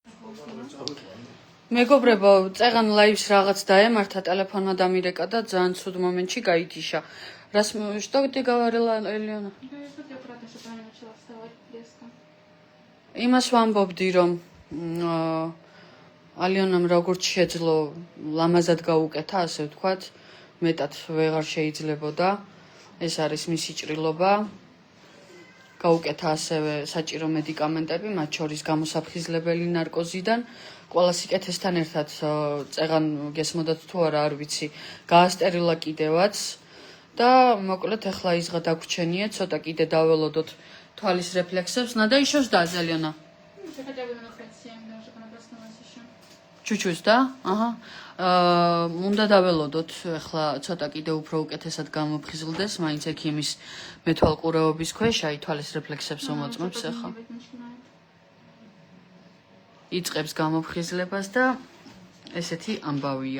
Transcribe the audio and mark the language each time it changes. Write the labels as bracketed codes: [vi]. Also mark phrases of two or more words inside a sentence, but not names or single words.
[ka] მეგობრებო, წეგან ლაივს რაღაც დაემართა, ტელეფონმა დამირეკა და ძალიან ცუდ მომენტში გაითიშა. [ru] Что ты говорила, Элена? [ka] იმას ვამბობდი, რომ ალიონამ როგორც შეძლო ლამაზად გაუკეთა, ასე ვთქვათ, მეტად ვეღარ შეიძლებოდა. ეს არის მისი ჭრილობა. გაუკეთა ასევე საჭირო მედიკამენტები, მათ შორის გამოსაფხიზლებელი ნარკოზიდან. ყველა სიკეთესთან ერთად წეგან გესმოდათ თუ არა, არ ვიცი, გაასტერილა კიდევაც და მოკლედ ახლა ისღა დაგვრჩენია, ცოტა კიდე დაველოდოთ თვალის რეფლექსებს. [ru] Надо еще ждать, Алена. Чуть-чуть, да? Ага. [ka] უნდა დაველოდოთ, ახლა ცოტა კიდე უფრო უკეთესად გამოფხიზლდეს, მაინც ექიმის მეთვალყურეობის ქვეშ, აი თვალის რეფლექსებს უმოწმებს ახლა. იწყებს გამოფხიზლებას და ესეთი ამბავია.